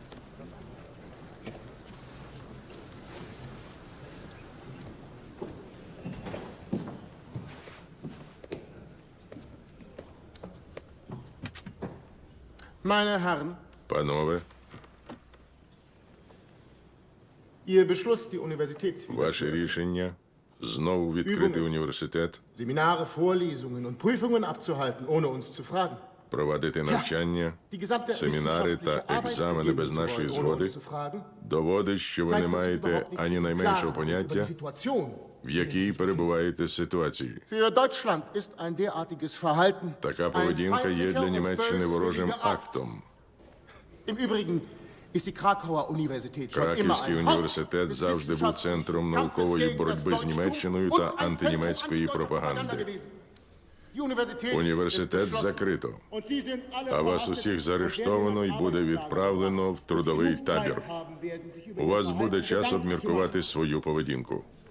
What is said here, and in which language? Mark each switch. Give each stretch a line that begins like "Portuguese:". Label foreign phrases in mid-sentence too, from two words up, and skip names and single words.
German: Meine Herren,
Ukrainian: Панове,
German: Ihr Beschluss, die Universität
Ukrainian: ваше рішення знову відкрити університет,
German: Seminare, Vorlesungen und Prüfungen abzuhalten, ohne uns zu fragen.
Ukrainian: проводити навчання, семінари та екзамени без нашої згоди, доводить, що ви не маєте ані найменшого поняття, в якій перебуваєте ситуації.
German: Für Deutschland ist ein derartiges Verhalten
Ukrainian: Така поведінка є для Німеччини ворожим актом.
German: Im Übrigen ist die Krakauer Universität schon immer
Ukrainian: Краківський
German: ein Haupt
Ukrainian: університет
German: des
Ukrainian: завжди був центром наукової боротьби з Німеччиною та антинімецької пропаганди. Університет закрито, а вас усіх заарештовано і буде відправлено в трудовий табір. У вас буде час обміркувати свою поведінку.